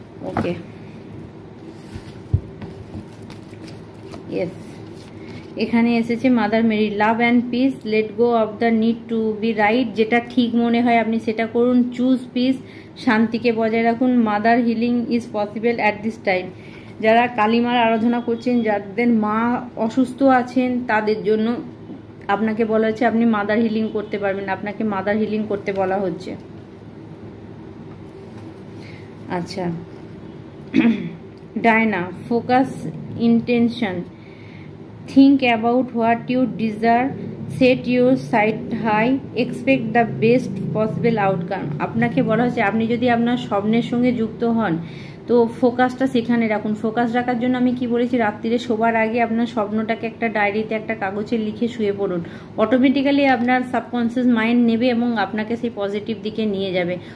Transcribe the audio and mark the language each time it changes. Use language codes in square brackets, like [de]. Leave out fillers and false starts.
[en] okay, yes, [bn] এখানে এসেছে [en] mother Mary, love and peace, let go of the need to be right, [bn] যেটা ঠিক মনে হয় আপনি সেটা করুন, [en] choose peace, [bn] শান্তিকে বজায় রাখুন, [en] Mother healing is possible at this time. [bn] যারা কালীমার আরাধনা করছেন, যাদের মা অসুস্থ আছেন, তাদের জন্য আপনাকে বলা হচ্ছে আপনি মাদার হিলিং করতে পারবেন, আপনাকে মাদার হিলিং করতে বলা হচ্ছে। [en] আচ্ছা, Diana, focus intention, think about what you desire, set your sight high, expect the best possible outcome। [bn] আপনাকে বলা হচ্ছে আপনি যদি আপনার স্বপ্নের সঙ্গে যুক্ত হন, তো ফোকাসটা সেখানে রাখুন। ফোকাস রাখার জন্য আমি কি বলেছি, রাত্রিরে শোবার আগে আপনার স্বপ্নটাকে একটা ডায়েরিতে, একটা কাগজে লিখে শুয়ে পড়ুন। অটোমেটিক্যালি আপনার সাবকনসিয়াস মাইন্ড নেবে এবং আপনাকে সেই পজিটিভ দিকে নিয়ে যাবে।